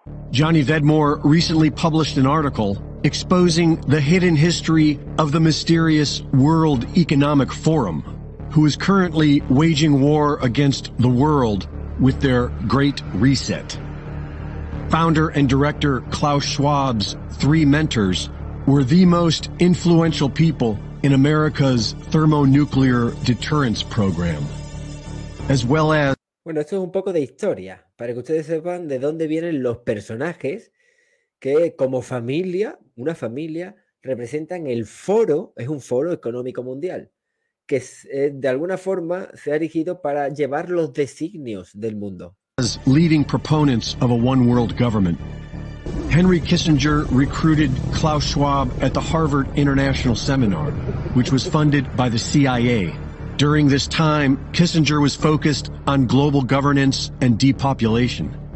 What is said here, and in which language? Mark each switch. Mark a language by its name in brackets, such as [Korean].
[English] Johnny Vedmore recently published an article exposing the hidden history of the mysterious World Economic Forum, who is currently waging war against the world with their Great Reset. Founder and director Klaus Schwab's three mentors were the most influential people in America's thermonuclear deterrence program, as well as. [Spanish] Bueno, esto es un poco de historia, para que ustedes sepan de dónde vienen los personajes que como familia, una familia, representan el foro, es un foro económico mundial, que de alguna forma se ha erigido para llevar los designios del mundo. [English] As leading proponents of a one world government, Henry Kissinger recruited Klaus Schwab at the Harvard International Seminar, which was funded by the CIA. During this time, Kissinger was focused on global governance and depopulation.